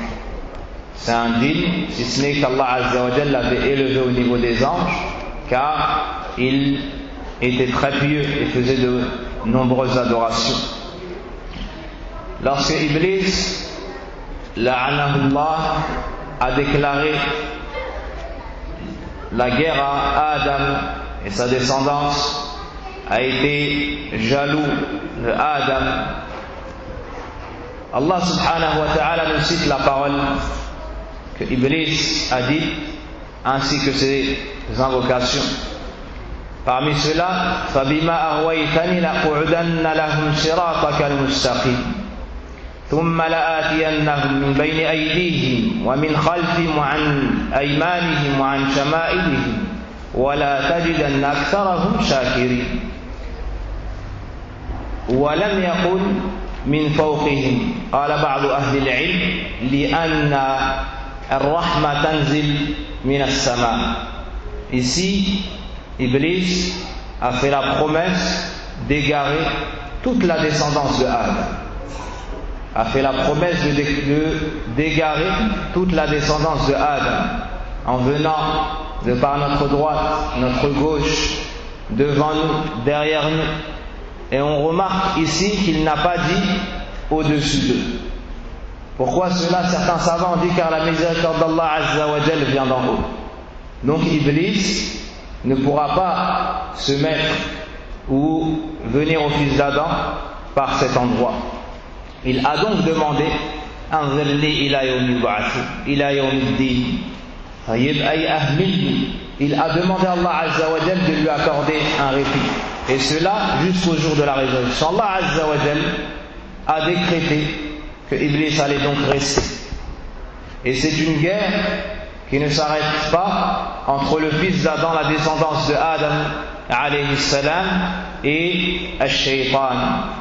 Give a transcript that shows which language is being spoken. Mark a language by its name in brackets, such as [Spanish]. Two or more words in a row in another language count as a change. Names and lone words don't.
[French] C'est un djinn, si ce n'est qu'Allah [Arabic] عز وجل [French] l'avait élevé au niveau des anges, car il était très pieux et faisait de nombreuses adorations. Lorsque Iblis, la'anahullah, a déclaré la guerre à Adam et sa descendance, a été jaloux de Adam, Allah [Arabic] سبحانه وتعالى [French] nous cite la parole que Iblis a dit, ainsi que ses invocations. Parmi ceux-là, [Arabic] فَبِمَا أَغْوَيْتَنِ لَأَقْعُدَنَّ لَهُمْ صِرَاطَكَ الْمُسْتَقِيمَ ثُمَّ لَآتِيَنَّهُم مِّن بَيْنِ أَيْدِيهِمْ وَمِنْ خَلْفِهِمْ وَعَنْ أَيْمَانِهِمْ وَعَنْ شَمَائِلِهِمْ وَلَا تَجِدَنَّ أَكْثَرَهُمْ شَاكِرِينَ وَلَمْ يَقُلْ من فوقهم قال بعض أهل العلم لأن الرحمة تنزل من السماء. [French] Ici, Iblis a fait la promesse d'égarer toute la descendance de Adam. A fait la promesse d'égarer toute la descendance de Adam en venant de par notre droite, notre gauche, devant nous, derrière nous. Et on remarque ici qu'il n'a pas dit au-dessus d'eux. Pourquoi cela? Certains savants ont dit car la miséricorde d'Allah [Arabic] عز وجل [French] vient d'en haut. Donc Iblis ne pourra pas se mettre ou venir au fils d'Adam par cet endroit. Il a donc demandé [Arabic] أنظرني إلى يوم يبعثون إلى يوم الدين. [French] Il a demandé à Allah [Arabic] عز وجل [French] de lui accorder un répit. Et cela jusqu'au jour de la résurrection. Allah [Arabic] عز وجل [French] a décrété que Iblis allait donc rester. Et c'est une guerre qui ne s'arrête pas entre le fils d'Adam, la descendance de Adam [Arabic] عليه السلام, [French] et Al-Shaytan.